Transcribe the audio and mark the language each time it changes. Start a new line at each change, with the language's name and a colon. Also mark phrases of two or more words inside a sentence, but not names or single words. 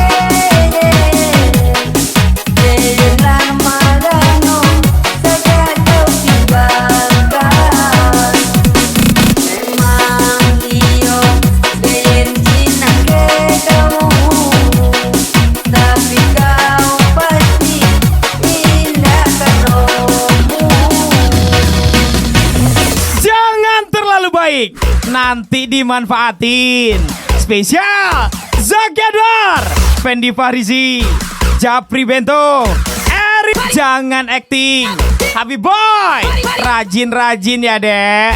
Minangkabau: dengan marano saja kau tinggalkan memang iyo benci nak ke kau tapi kau pasti indahkan rohmu.
Indonesian: Jangan terlalu baik, nanti dimanfaatin. Spesial Zaki Anwar, Fendi Farizi, Japri Bento, Erik. Jangan acting, Habib Boy, rajin-rajin ya dek.